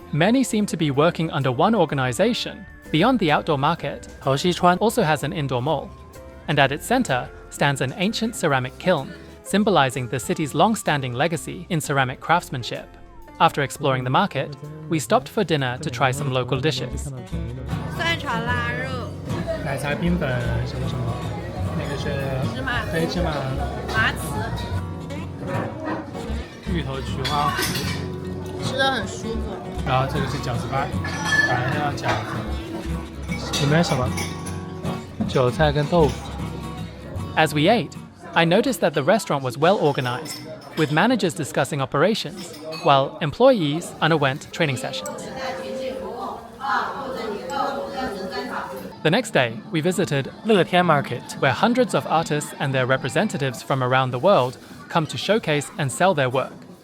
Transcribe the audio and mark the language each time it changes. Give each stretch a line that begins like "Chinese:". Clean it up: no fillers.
English: Many seem to be working under one organization. Beyond the outdoor market, Taoxichuan also has an indoor mall. And at its center stands an ancient ceramic kiln, symbolizing the city's long-standing legacy in ceramic craftsmanship. After exploring the market, we stopped for dinner to try some local dishes.
Chinese: 蒜炒腊肉、奶茶冰粉什么什么，那个是黑芝麻、麻糍，芋头菊花，吃的很舒服。然后这个是饺子粑，反正要饺子。里面什么？韭菜跟豆腐。
English: As we ate, I noticed that the restaurant was well organized, with managers discussing operations, while employees underwent training sessions. The next day, we visited Letian Market, where hundreds of artists and their representatives from around the world come to showcase and sell their work.